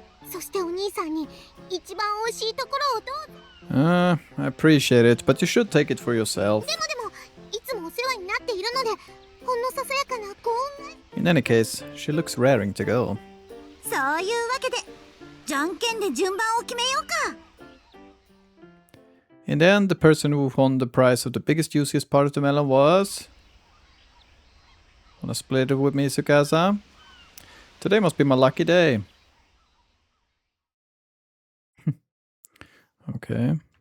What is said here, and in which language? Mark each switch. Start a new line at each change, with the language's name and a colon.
Japanese: そしてお兄さんに一番美味しいところをどうぞ。
English: I appreciate it, but you should take it for yourself.
Japanese: でもいつもお世話になっているのでほんのささやかなご恩が。
English: In any case, she looks raring to go.
Japanese: そういうわけでじゃんけんで順番を決めようか。
English: In the end, the person who won the prize of the biggest, juiciest part of the melon was... Wanna split it with me, Tsukasa? Today must be my lucky day. Okay.